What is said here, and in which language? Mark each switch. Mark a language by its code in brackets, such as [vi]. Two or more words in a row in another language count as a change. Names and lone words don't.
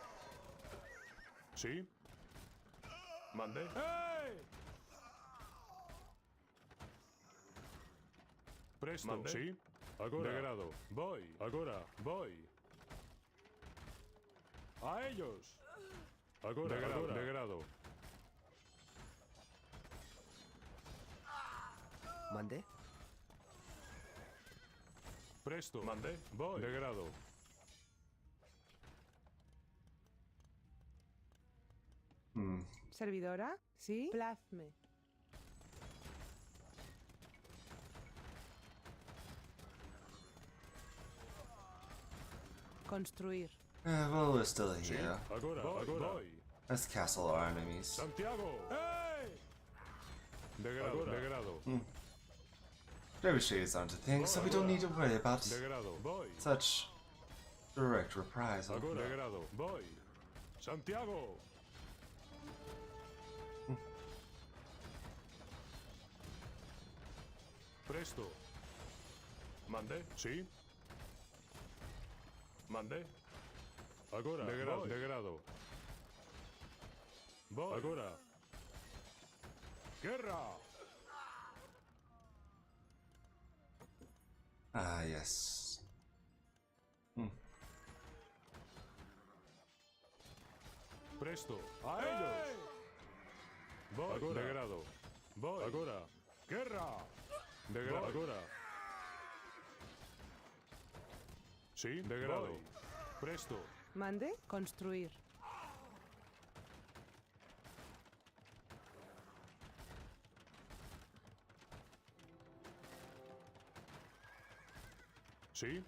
[es] Sí. Mande. ¡Eh! Presto. Mande. Sí. Agora. Degrado. Voy. Agora. Voy. A ellos. Agora. Degrado. Agora. Degrado. ¿Mande? Presto. Mande. Voy. Degrado. ¿Servidora? ¿Sí? Plazme. Construir. [en] Well, we're still here. [es] Agora. Voy. [en] Let's castle our enemies. [es] Santiago. ¡Hey! Degrado. Degrado. [en] Trebuchets aren't a thing, so we don't need to worry about [es] Degrado. Voy. [en] such direct reprisal. [es] Agora. Degrado. Voy. Santiago. Presto. Mande. Sí. Mande. Agora. Degrado. Degrado. Voy. Agora. Guerra. [en] Ah, yes. [es] Presto. A ellos. Voy. Agora. Degrado. Voy. Agora. Guerra. Degrado. Agora. Sí. Degrado. Voy. Presto. Mande. Construir. Sí.